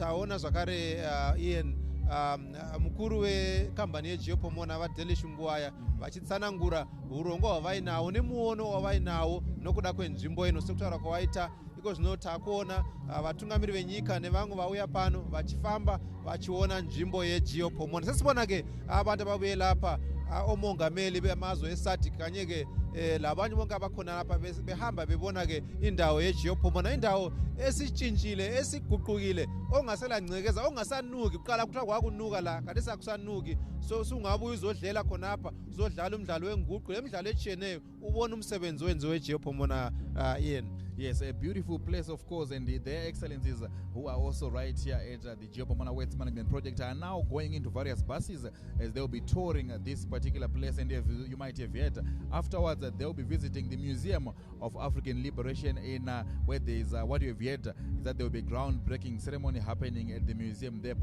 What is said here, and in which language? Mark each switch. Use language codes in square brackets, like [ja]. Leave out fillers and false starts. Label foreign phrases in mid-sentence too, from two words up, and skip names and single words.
[sn] Taona zvakare Ian mukuru wekambani yeGeo-Pomona vaDelish Ngwaya vachitsanangura urongo hwavainawo nemuono wavainawo nokuda kwenzvimbo ino sekutaura kwawaita. Iko zvino takuona vatungamiri venyika nevamwe vauya pano vachifamba vachiona nzvimbo yeGeo-Pomona. [nd] Sesibona-ke abantu ababuye lapha omongameli bemazwe eSadc kanye-ke labanye bonke abakhona lapha behamba bebona-ke indawo yeGeo-Pomona, indawo esitshintshile esiguqukile ongasela ngcekeza ongasanuki. Kuqala kuthiwa kwakunuka la kanti sakusanuki, so sungabuya uzodlela khonapha uzodlala umdlalo wenguqu lemidlalo etshiyeneyo ubona umsebenzi wenziwe eGeo-Pomona yena. [en] Yes, a beautiful place, of course, and their excellencies who are also right here at the Geo-Pomona Waste Management Project are now going into various buses as they will be touring this particular place. And you might have heard afterwards they will be visiting the Museum of African Liberation in where there is what you have heard is that there will be a groundbreaking ceremony happening at the museum there.